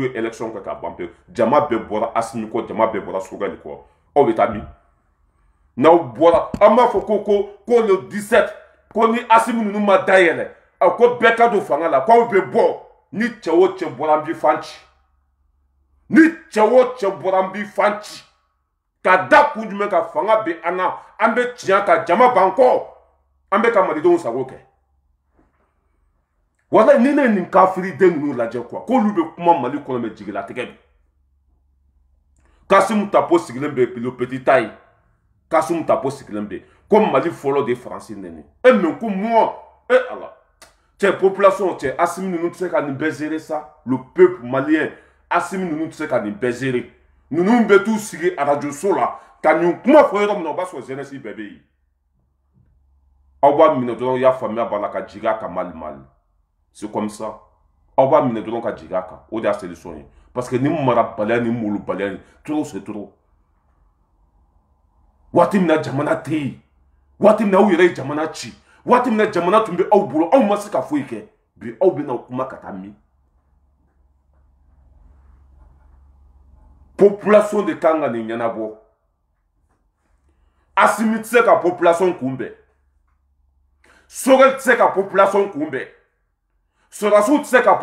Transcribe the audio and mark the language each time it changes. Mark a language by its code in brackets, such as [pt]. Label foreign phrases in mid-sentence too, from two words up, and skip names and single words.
[bm] ye élection kɛ ka ban pewu jama bɛɛ bɔra Asimi kɔ jama bɛɛ bɔra Sogɛl kɔ aw bɛ taa min n'aw bɔra an b'a fɔ ko le 17 ko ni Asimi ninnu ma dayɛlɛ ko bɛɛ ka don fanga la k'aw bɛ bɔ ni cɛ o cɛ bɔra an b'i fan ci ni cɛ o cɛ bɔra an b'i fan ci ka da kun jumɛn ka fanga bɛ an na an bɛ tiɲɛ ka jama ban kɔ an bɛ ka malidenw sago kɛ walayi ni ne ye nin kafiriden ninnu lajɛ quoi k'olu bɛ kuma Mali kɔnɔ mɛ jigilatigɛ don Kasimu Tapo sigilen bɛ [fr] le petit taille [bm] Kasimu Tapo sigilen bɛ ko Mali fɔlɔ de ye Faransi nɛni mais ko moi ala cɛ population cɛ Asimi ninnu tɛ se ka nin bɛɛ gérer sa [fr] le peuple malien [bm] Asimi ninnu tɛ se ka nin bɛɛ gérer ninnu bɛ t'u sigi radio so la ka nin kuma fɔ yɔrɔ min na o b'a sɔrɔ jeunesse bɛɛ bɛ yen aw b'a minɛ dɔrɔn y'a faamuya b'a la ka jigin a kan Mali [fr] c'est comme ça [bm] aw b'a minɛ dɔrɔn ka jigin a kan o de y'a solution ye [fr] parce que [bm] ni marabaliya ni molobaliya ni [fr] trop c'est trop [bm] waati min na jamana tɛ yen waati min na aw yɛrɛ ye jamana ci waati min na jamana tun bɛ aw bolo aw ma se ka foyi kɛ bi aw bɛ na kuma ka taa min population de kan ka nin ɲɛnabɔ Asimi tɛ se ka population kunbɛn Sogɛl tɛ se ka population kunbɛn Sɔrɔdasiw tɛ se ka